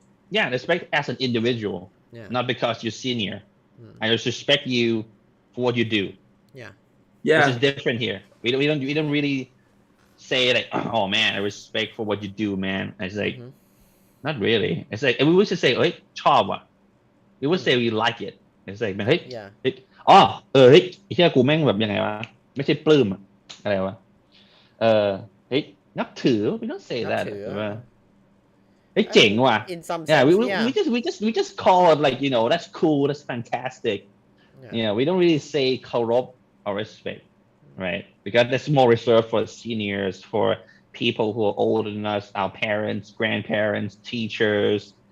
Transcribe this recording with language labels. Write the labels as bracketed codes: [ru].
[en] Yeah, respect as an individual, not because you're senior. I just respect you for what you do. Yeah. Which is different here. We don't really say like, oh man, I respect for what you do, man. It's like, not really. It's like we would just say, [th] เฮ้ยชอบว่ะ [en] We would say we like it. It's like [th] เฮ้ยเฮ้ยไอ้เหี้ยกูแม่งแบบยังไงวะไม่ใช่ปลื้มอะไรวะเฮ้ยนับถือ [en] We don't say that. [th] เฮ้ยเจ๋งว่ะ [en] In some sense, we just call it like, that's cool, that's fantastic. We don't really say เคารพ or respect, right? Because that's more reserved for seniors, for people who are older than us, our parents, grandparents, teachers.